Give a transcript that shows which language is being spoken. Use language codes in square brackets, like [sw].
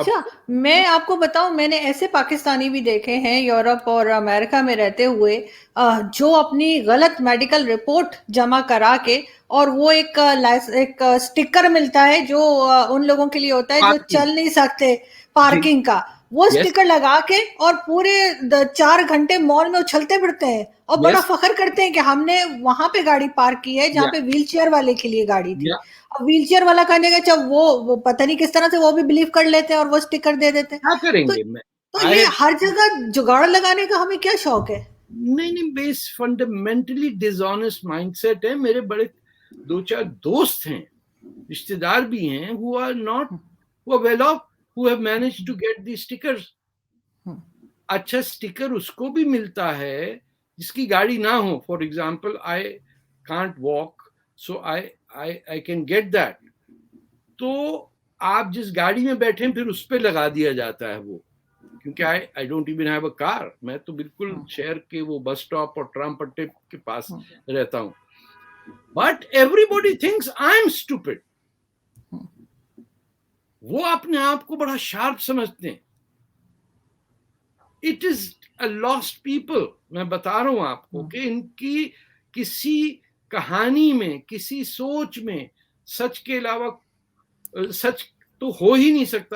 [ur] اچھا میں آپ کو بتاؤں، میں نے ایسے پاکستانی بھی دیکھے ہیں یورپ اور امریکہ میں رہتے ہوئے جو اپنی غلط میڈیکل رپورٹ جمع کرا کے، اور وہ ایک سٹیکر ملتا ہے جو ان لوگوں کے لیے ہوتا ہے جو چل نہیں سکتے پارکنگ کا، وہ سٹیکر لگا کے اور پورے 4 گھنٹے مال میں اچھلتے پھرتے ہیں اور بڑا فخر کرتے ہیں کہ ہم نے وہاں پہ گاڑی پارک کی ہے جہاں پہ ویل چیئر والے کے لیے گاڑی تھی. اب ویل چیئر والا کہنے گا اچھا وہ پتہ نہیں کس طرح سے وہ بھی بلیو کر لیتے ہیں اور وہ سٹیکر دے دیتے ہیں. کیا کریں گے؟ تو یہ ہر جگہ جگاڑ لگانے کا ہمیں کیا شوق ہے؟ [en] نہیں، بیس fundamentally dishonest mindset ہے. [ur] میرے بڑے 2-4 دوست ہیں، رشتے دار بھی ہیں، [en] who are not who are well off, who have managed to get these stickers. [ur] اچھا سٹیکر اس کو بھی ملتا ہے جس کی گاڑی نہ ہو. [en] For example I can't walk, so I can get that. [ur] تو آپ جس گاڑی میں بیٹھیں پھر اس پہ لگا دیا جاتا ہے وہ، کیونکہ [en] I don't even have a car. [ur] میں تو بالکل شہر کے وہ بس سٹاپ اور ٹرام پٹے کے پاس رہتا ہوں. [en] But everybody thinks I'm stupid. [ur] وہ اپنے آپ کو بڑا شارپ سمجھتے ہیں. [en] It is a lost people. [ur] میں بتا رہا ہوں آپ کو کہ ان کی کسی کہانی میں، کسی سوچ میں سچ کے علاوہ سچ تو ہو ہی نہیں سکتا.